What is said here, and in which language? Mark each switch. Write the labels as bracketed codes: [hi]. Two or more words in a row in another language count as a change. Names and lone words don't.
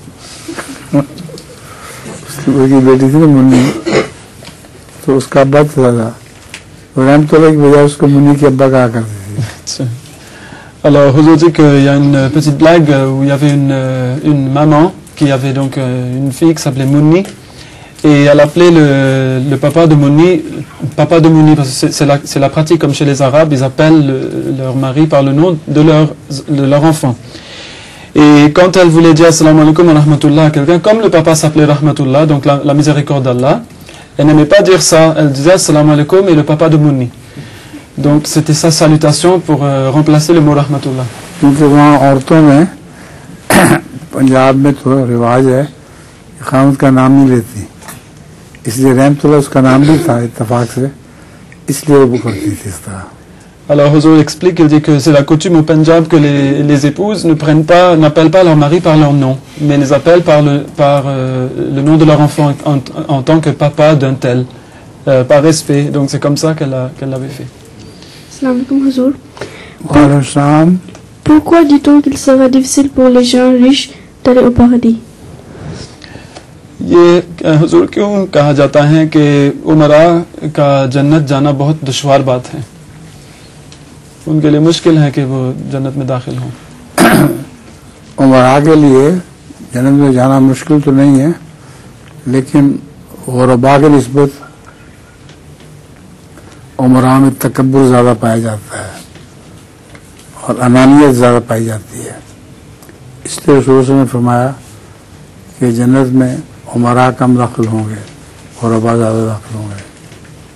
[ur] اس کی بیٹی تھی نا منی، تو اس کا ابا تھا، رحمت اللہ کی بجائے اس کو منی کے ابا کہا کرتی تھی. [fr] Alors, Huzour dit qu'il y a une petite blague où il y avait une maman qui avait donc une fille qui s'appelait Mouni, et elle appelait le papa de Mouni, parce que c'est la pratique comme chez les Arabes, ils appellent leur mari par le nom de leur enfant. Et quand elle voulait dire [ar] السلام عليكم ورحمة الله [fr] à quelqu'un, comme le papa s'appelait rahmatullah, donc la miséricorde d'Allah, elle n'aimait pas dire ça, elle disait [ar] السلام عليكم [fr] et le papa de Mouni. Donc c'était sa salutation pour remplacer le mot rahmatullah. [ur] کیونکہ وہاں عورتوں میں پنجاب میں تو رواج ہے خامد کا نام نہیں لیتی، اس لیے رحمت اللہ اس کا نام بھی تھا اتفاق سے، اس لیے وہ کرتی تھی اس طرح. [fr] Alors Huzour explique, il dit que c'est la coutume au Punjab que les épouses n'appellent pas leur mari par leur nom, mais les appellent par le nom de leur enfant en tant que papa d'un tel, par respect. Donc c'est comme ça qu'elle l'avait fait. [ar] السلام عليكم [fr] Huzour. Pourquoi dit-on qu'il sera difficile pour les gens riches d'aller au paradis? [ur] یہ حضور کیوں کہا جاتا ہے کہ امراء کا جنت جانا بہت دشوار بات ہے، ان کے لیے مشکل ہے کہ وہ جنت میں داخل ہوں. امراء کے لیے جنت میں جانا مشکل تو نہیں ہے، لیکن غرباء کے نسبت امراء میں تکبر زیادہ پایا جاتا ہے اور انانیت زیادہ پائی جاتی ہے، اس لیے رسول نے فرمایا کہ جنت میں امراء کم داخل ہوں گے، غرباء زیادہ داخل ہوں گے.